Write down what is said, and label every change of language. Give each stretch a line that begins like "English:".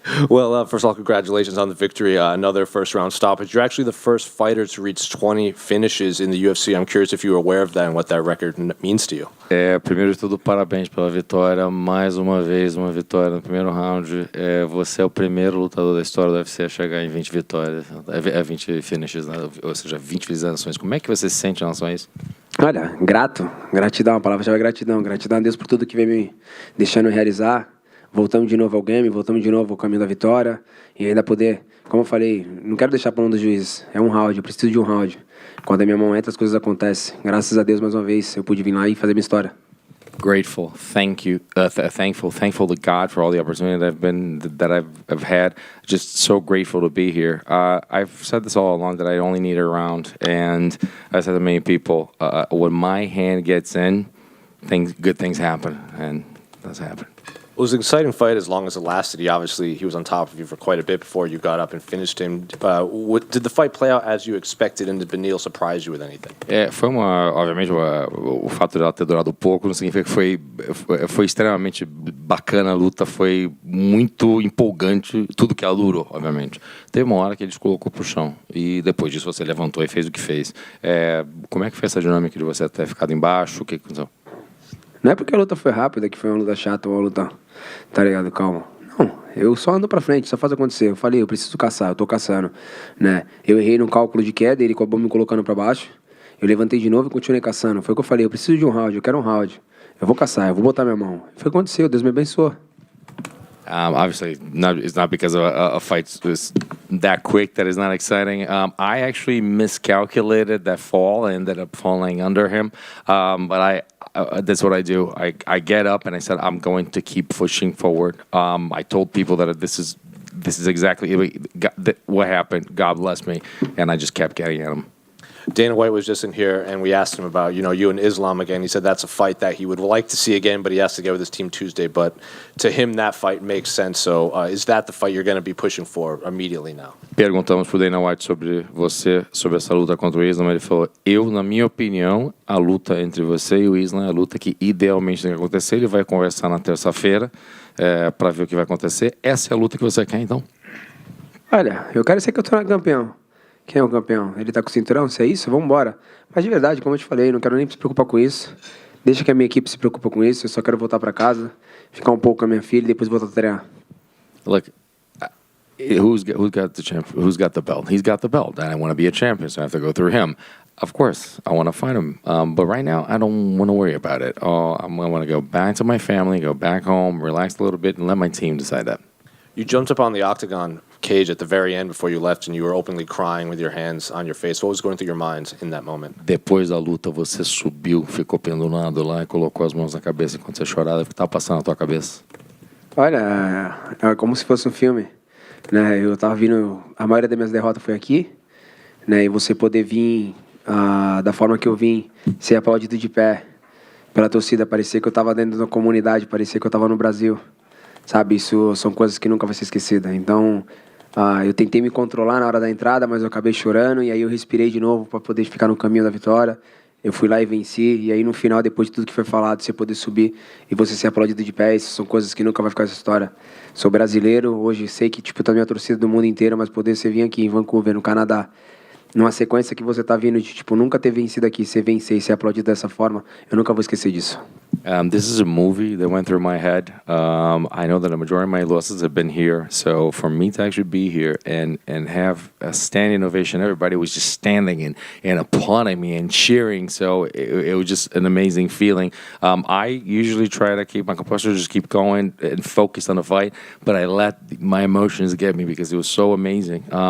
English: Well, first of all, congratulations on the victory. Another first-round stoppage. You're actually the first fighter to reach 20 finishes in the UFC. I'm curious if you were aware of that and what that record means to you.
Portuguese: Primeiro de tudo, parabéns pela vitória. Mais uma vez, uma vitória no primeiro round. Você é o primeiro lutador da história do UFC a chegar em 20 vitórias, 20 finishes, né? Ou seja, 20 finalizações. Como é que você se sente em relação a isso? Olha, gratidão, a palavra-chave é gratidão. Gratidão a Deus por tudo que vem me deixando realizar. Voltamos de novo ao game, voltamos de novo ao caminho da vitória. E ainda poder, como eu falei, não quero deixar para mão do juiz. É um round, eu preciso de um round. Quando a minha mão entra, as coisas acontecem. Graças a Deus, mais uma vez, eu pude vir lá e fazer minha história.
English: Grateful, thankful to God for all the opportunity that I've had. Just so grateful to be here. I've said this all along that I only need a round, and I said to many people, when my hand gets in, good things happen, and that's happened. It was an exciting fight as long as it lasted. He was on top of you for quite a bit before you got up and finished him. Did the fight play out as you expected, and did Beneil surprise you with anything?
Portuguese: Obviamente, o fato de ela ter durado pouco não significa que foi extremamente bacana a luta, foi muito empolgante, tudo que ela durou, obviamente. Teve uma hora que ele te colocou pro chão, e depois disso você levantou e fez o que fez. Como é que foi essa dinâmica de você ter ficado embaixo? O que aconteceu? Não é porque a luta foi rápida, que foi uma luta chata ou uma luta, tá ligado, calma. Não, eu só ando pra frente, só faz acontecer. Eu falei, eu preciso caçar, eu tô caçando, né? Eu errei no cálculo de queda, ele acabou me colocando pra baixo. Eu levantei de novo e continuei caçando. Foi o que eu falei, eu preciso de um round, eu quero um round. Eu vou caçar, eu vou botar minha mão. Foi o que aconteceu, Deus me abençoou.
English: Obviously, it's not because a fight was that quick that it's not exciting. I actually miscalculated that fall. I ended up falling under him. But that's what I do. I get up and I said, I'm going to keep pushing forward. I told people that this is exactly what happened. God bless me. And I just kept getting at him. Dana White was just in here, and we asked him about, you and Islam again. He said that's a fight that he would like to see again, but he has to get with his team Tuesday. But to him, that fight makes sense. So is that the fight you're going to be pushing for immediately now?
Portuguese: Perguntamos pro Dana White sobre essa luta contra o Islam. Ele falou, na minha opinião, a luta entre você e o Islam é a luta que idealmente tem que acontecer. Ele vai conversar na terça-feira para ver o que vai acontecer. Essa é a luta que você quer, então? Olha, eu quero ser campeão. Quem é o campeão? Ele tá com o cinturão? Se é isso, vamos embora. Mas de verdade, como eu te falei, não quero nem se preocupar com isso. Deixa que a minha equipe se preocupe com isso. Eu só quero voltar para casa, ficar um pouco com a minha filha e depois voltar a treinar.
English: Look, who's got the belt? He's got the belt, and I want to be a champion, so I have to go through him. Of course, I want to fight him, but right now I don't want to worry about it. I want to go back to my family, go back home, relax a little bit, and let my team decide that. You jumped up on the octagon cage at the very end before you left, and you were openly crying with your hands on your face. What was going through your mind in that moment?
Portuguese: Depois da luta, você subiu, ficou pendurado lá e colocou as mãos na cabeça enquanto você chorava. O que estava passando na tua cabeça? Olha, é como se fosse um filme, né? Eu tava vindo, a maioria das minhas derrotas foi aqui, né? E você poder vir da forma que eu vim, ser aplaudido de pé pela torcida, parecia que eu tava dentro da comunidade, parecia que eu tava no Brasil. Sabe, isso são coisas que nunca vai ser esquecidas. Então, eu tentei me controlar na hora da entrada, mas eu acabei chorando. E aí eu respirei de novo para poder ficar no caminho da vitória. Eu fui lá e venci. E aí no final, depois de tudo que foi falado, você poder subir e você ser aplaudido de pé, isso são coisas que nunca vai ficar essa história. Sou brasileiro, hoje sei que tá a minha torcida do mundo inteiro, mas poder você vir aqui em Vancouver, no Canadá, numa sequência que você tá vindo de, nunca ter vencido aqui, você vencer e ser aplaudido dessa forma, eu nunca vou esquecer disso.
English: This is a movie that went through my head. I know that a majority of my losses have been here, so for me to actually be here and have a standing ovation, everybody was just standing and applauding me and cheering, so it was just an amazing feeling. I usually try to keep my composure, just keep going and focus on the fight, but I let my emotions get me because it was so amazing.